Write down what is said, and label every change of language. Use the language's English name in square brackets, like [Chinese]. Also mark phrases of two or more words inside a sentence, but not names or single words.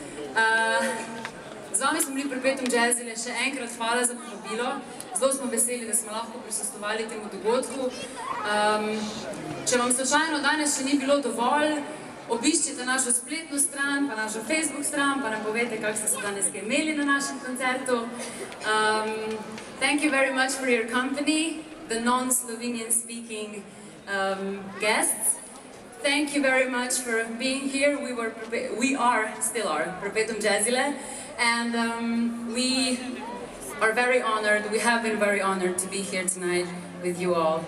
[Slovenian] Z vami smo bili Perpetuum Jazzile, še enkrat hvala za povabilo. Zelo smo veseli, da smo lahko prisostvovali temu dogodku. Če vam slučajno danes še ni bilo dovolj, obiščite našo spletno stran, pa našo Facebook stran, pa nam povete, kako ste se danes imeli na našem koncertu. [English] Thank you very much for your company, the non-Slovenian speaking guests. Thank you very much for being here. We still are Perpetuum Jazzile, and we are very honored, we have been very honored to be here tonight with you all.